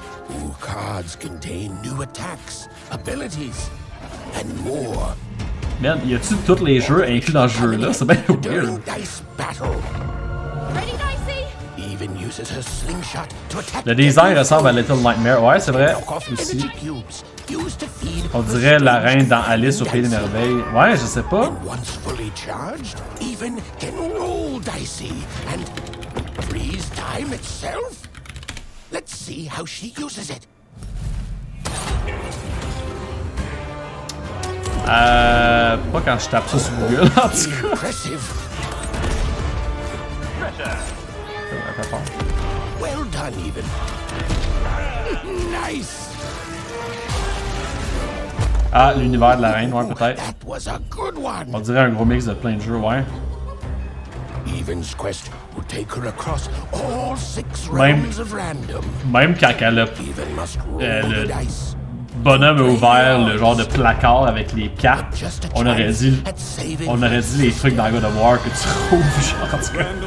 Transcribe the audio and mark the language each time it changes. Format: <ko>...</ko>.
<en>Ooh, cards contain new attacks, abilities, and more.</en> <fr>Man, y a-tu tous les jeux inclus dans ce jeu-là? C'est bien weird.</fr> <en>Dice battle. Ready, Dicey? Even uses her slingshot to attack.</en> <fr>Le design ressemble à Little Nightmare. Ouais, c'est vrai. Aussi. On dirait la reine dans Alice au Pays des Merveilles. Ouais, je sais pas.</fr> <en>Once fully charged, Even can roll dicey and freeze time itself. Let's see how she uses it.</en> <fr>Pas quand je tape ça sur Google, en tout cas.</fr> <en>Impressive. Well done, Even. Nice.</en> <fr>Ah, l'univers de la reine, ouais, peut-être.</fr> <en>That was a good one.</en> <fr>On dirait un gros mix de plein de jeux, ouais.</fr> <en>Even's quest will take her across all 6</en> <fr>Même,</fr> <en>realms of random.</en> <fr>même quand elle a, le bonhomme a ouvert le genre de placard avec les cartes, on aurait dit les trucs dans God of War que tu trouves, genre, en tout cas.</fr>